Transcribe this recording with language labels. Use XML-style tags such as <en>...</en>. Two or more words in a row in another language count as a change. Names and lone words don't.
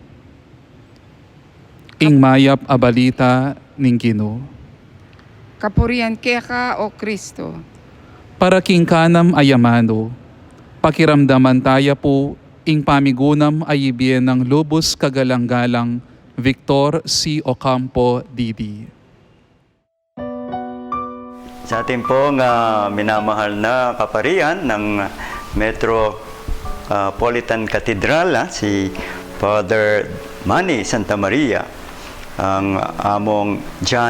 <pam>Ing mayap abalita ning Ginoo. Kapurian keka o Kristo. Para king kanam ayamano, pakiramdaman taya po ing pamigunam ayibien ng lubos kagalang-galang Victor C. Ocampo, D.D.</pam> <tl>Sa ating pong minamahal na kaparian ng Metropolitan Cathedral, si Father Manny Santa Maria, ang among John</tl>